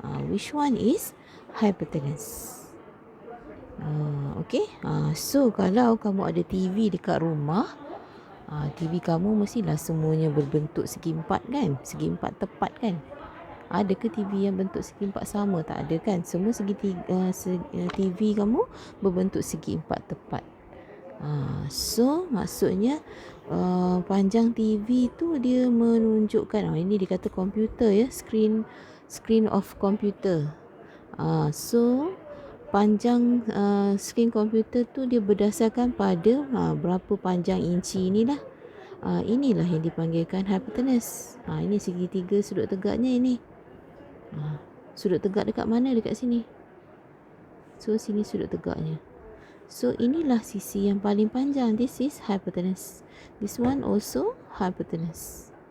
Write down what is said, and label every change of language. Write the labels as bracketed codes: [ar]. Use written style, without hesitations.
[en] Which one is hypotenuse? Okay. [ms] So kalau kamu ada TV dekat rumah, TV kamu mestilah semuanya berbentuk segi empat kan? Segi empat tepat kan? Ada ke TV yang bentuk segi empat sama? Tak ada kan? Semua TV kamu berbentuk segi empat tepat. So maksudnya panjang TV tu dia menunjukkan, ini dikata komputer ya, [en] screen of computer. [ms] So panjang skrin komputer tu dia berdasarkan pada berapa panjang inci inilah. Inilah yang dipanggilkan hypotenuse. Ini segitiga sudut tegaknya ini. Sudut tegak dekat mana? Dekat sini. So sini sudut tegaknya. So inilah sisi yang paling panjang. [en] This is hypotenuse. This one also hypotenuse.